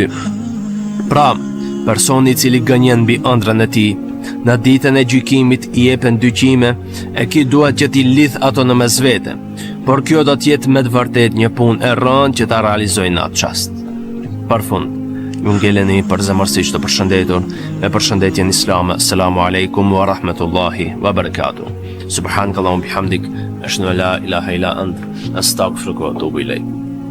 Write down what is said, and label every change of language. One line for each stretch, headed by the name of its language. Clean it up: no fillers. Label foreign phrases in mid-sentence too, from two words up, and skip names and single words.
Albanian: Pra, personi i cili gënjen mbi ëndrën e tij, në ditën e gjykimit i jepen dy qime, e ki duhet që ti lidh ato në mes vete, por kjo do t'jetë me të vërtet një punë e rëndë që ta realizojnë në atë çast. Për fund, ju ngeleni përzemërsisht të përshëndetur me përshëndetjen islame.
Arabic: السلام عليكم ورحمة الله وبركاته. سبحانك اللهم وبحمدك، أشهد أن لا إله إلا أنت، أستغفرك وأتوب إليك.